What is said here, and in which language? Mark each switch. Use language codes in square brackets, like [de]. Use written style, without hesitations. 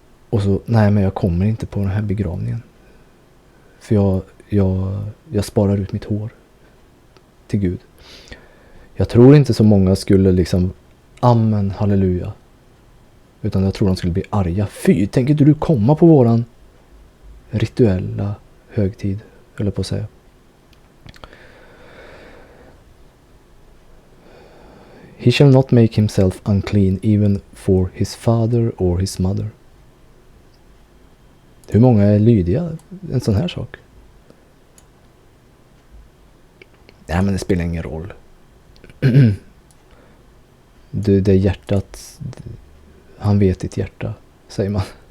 [sv] Och så, nej men jag kommer inte på den här begravningen. För jag sparar ut mitt hår till Gud. Jag tror inte så många skulle liksom, amen, halleluja. Utan jag tror de skulle bli arga. Fy, tänker du komma på våran rituella högtid, eller på att säga. [en] He shall not make himself unclean even for his father or his mother. [sv] Hur många är lydiga en sån här sak? Nej, men det spelar ingen roll. Det är hjärtat. Han vet ditt hjärta, säger man.